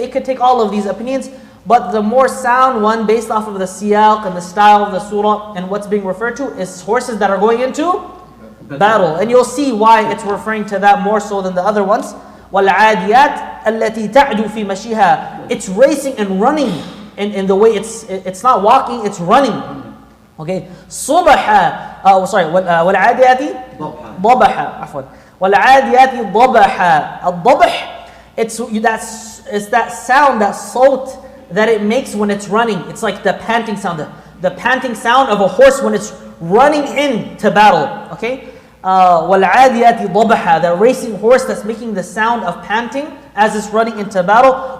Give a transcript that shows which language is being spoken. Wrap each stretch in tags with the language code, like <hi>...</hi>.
<en>It could take all of these opinions, but the more sound one, based off of the siyaq and the style of the surah and what's being referred to, is horses that are going into battle. And you'll see why it's referring to that more so than the other ones.</en> <ar>وَالْعَادِيَاتِ الَّتِي تَعْدُو فِي مَشِيهَا.</ar> <en>It's racing and running in the way it's not walking, it's running.</en> <ar>Okay. صُبَحًا. وَالْعَادِيَاتِ ضَبْحًا. عفوا. وَالْعَادِيَاتِ ضَبَحًا.</ar> <en>الضبح, it's that sound, that salt that it makes when it's running. It's like the panting sound, the panting sound of a horse when it's running into battle.</en> <ar>Okay? وَالْعَادِيَاتِ ضَبَحًا.</ar> <en>The racing horse that's making the sound of panting as it's running into battle.</en>